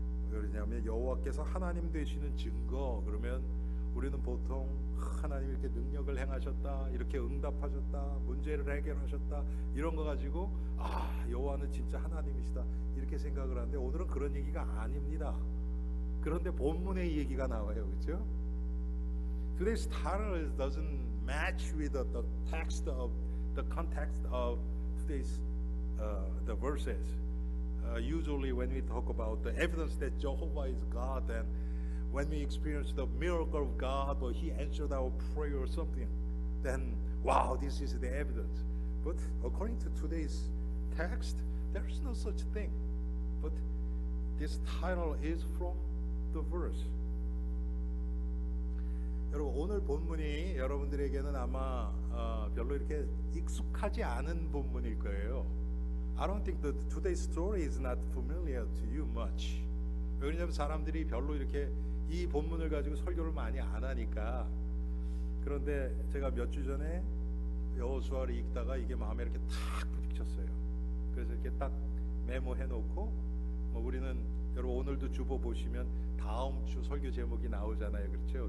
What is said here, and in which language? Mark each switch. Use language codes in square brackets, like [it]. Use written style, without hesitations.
[ko] 왜냐하면 여호와께서 하나님 되시는 증거, 그러면 우리는 보통 하나님이 이렇게 능력을 행하셨다, 이렇게 응답하셨다, 문제를 해결하셨다, 이런 거 가지고 여호와는 진짜 하나님이시다, 이렇게 생각을 하는데 오늘은 그런 얘기가 아닙니다. 그런데 본문의 얘기가 나와요, 그렇죠? [en] Today's title doesn't match with the text of the context of today's the verses. Usually when we talk about the evidence that Jehovah is God, and when we experience the miracle of God, or He answered our prayer or something, then wow, this is the evidence. But according to today's text, there is no such thing. But this title is from the verse. [ko] 여러분, 오늘 본문이 여러분들에게는 아마 별로 이렇게 익숙하지 않은 본문일 거예요. [en] I don't think that today's story is not familiar to you much. [ko] 왜냐하면 사람들이 별로 이렇게 이 본문을 가지고 설교를 많이 안 하니까. 그런데 제가 몇 주 전에 여호수아를 읽다가 이게 마음에 이렇게 탁 부딪혔어요. 그래서 이렇게 딱 메모해 놓고, 우리는 여러분 오늘도 주보 보시면 다음 주 설교 제목이 나오잖아요, 그렇죠?